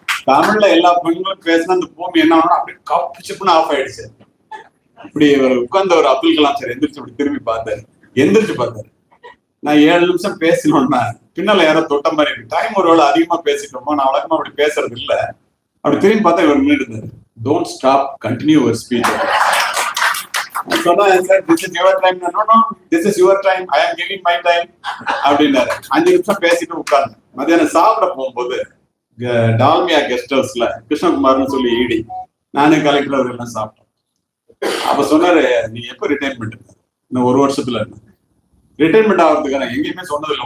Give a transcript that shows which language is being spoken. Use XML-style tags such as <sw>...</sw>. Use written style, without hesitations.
<ta>தமிழ்ல எல்லா பெண்களும் பேசினா அந்த பூமி என்ன ஆகணும், அப்படி கப்புச்சுப்புன்னு ஆஃப் ஆயிடுச்சு. இப்படி உட்கார்ந்த ஒரு அப்துல் கலாம் சார் எந்திரிச்சு அப்படி திரும்பி பார்த்தாரு, எந்திரிச்சு பார்த்தாரு. நான் 7 நிமிஷம் பேசணும்னா பின்னால யாரோ தொட்ட மாதிரி இருக்கு, டைம் ஒரு வேளை அதிகமா பேசிட்டோமோ, நான் வழக்கமா அப்படி பேசுறது இல்லை. அப்படி திரும்பி பார்த்தா இவர் நின்றுட்டு இருந்தாரு.</ta> <en>Don't stop, continue your speech.</en> <ta>சொன்னா,</ta> <en>this is your time. No, this is your time. I am giving my time.</en> <ta>அப்படின்னாரு. 5 நிமிஷம் பேசிட்டு உட்கார்ந்து மத்தியானம் சாப்பிட போகும்போது டால்மியா கெஸ்ட் ஹவுஸ்ல கிருஷ்ணகுமார்னு சொல்லி ஈடி நானும் கலெக்டர் அவர்கள்லாம் சாப்பிட்டோம். அப்ப சொன்னாரு, நீங்க எப்ப ரிட்டைர்மெண்ட்? இன்னும் 1 வருஷத்துல ரிட்டைர்மெண்ட் ஆகிறதுக்கான எங்கேயுமே சொன்னதில்லை.</ta>